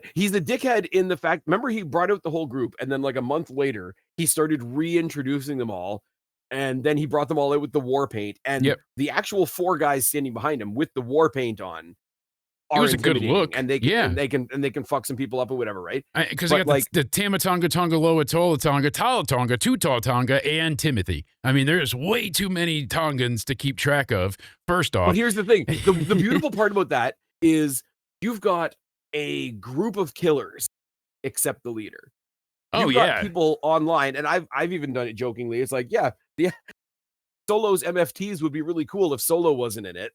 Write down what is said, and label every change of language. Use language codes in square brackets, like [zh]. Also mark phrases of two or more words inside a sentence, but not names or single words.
[en] He's a dickhead in the fact, remember he brought out the whole group, and then like a month later, he started reintroducing them all, and then he brought them all out with the war paint, and yep. the actual 4 guys standing behind him with the war paint on It are was a good intimidating, look. and they can Yeah. and they can and they can fuck some people up or whatever, right? Because they But got like, the Tamatonga, Tonga, Loa, Tola Tonga, Tala Tonga, Tutal Tonga, and Timothy. I mean, there's way too many Tongans to keep track of, first but off. here's the thing. The beautiful part about that is you've got a group of killers except the leader. Oh, You've got yeah. people online, and I've even done it jokingly. It's like, yeah, the Solo's MFTs would be really cool if Solo wasn't in it,